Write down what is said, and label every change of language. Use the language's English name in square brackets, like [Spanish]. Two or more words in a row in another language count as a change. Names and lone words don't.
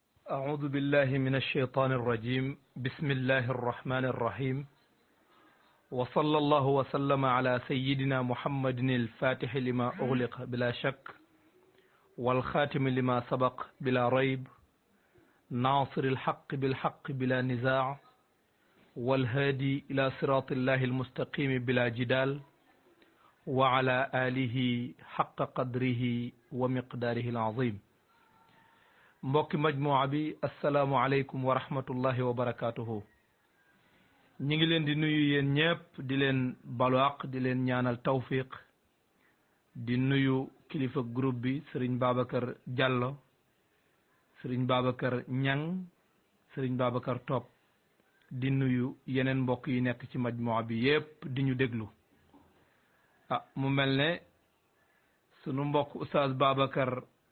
[Arabic] أعوذ بالله من الشيطان الرجيم بسم الله الرحمن الرحيم وصلى الله وسلم على سيدنا محمد الفاتح لما أغلق بلا شك والخاتم لما سبق بلا ريب ناصر الحق بالحق بلا نزاع والهادي إلى صراط الله المستقيم بلا جدال وعلى آله حق قدره ومقداره العظيم [Wolof] mbokki majmuwa bi [Arabic] السلام عليكم ورحمة الله وبركاته [Wolof] ñi ngi leen di nuyu yéen ñëpp di leen balwaq di leen ñaanal tawfiq di nuyu kilifa groupe bi Serigne Babacar Diallo Serigne Babacar Ñang Serigne Babacar Top di nuyu yeneen mbokk yi nekk ci majmuwa bi yépp di ñu déglu mu mel ne sunu mbokk oustaz Babacar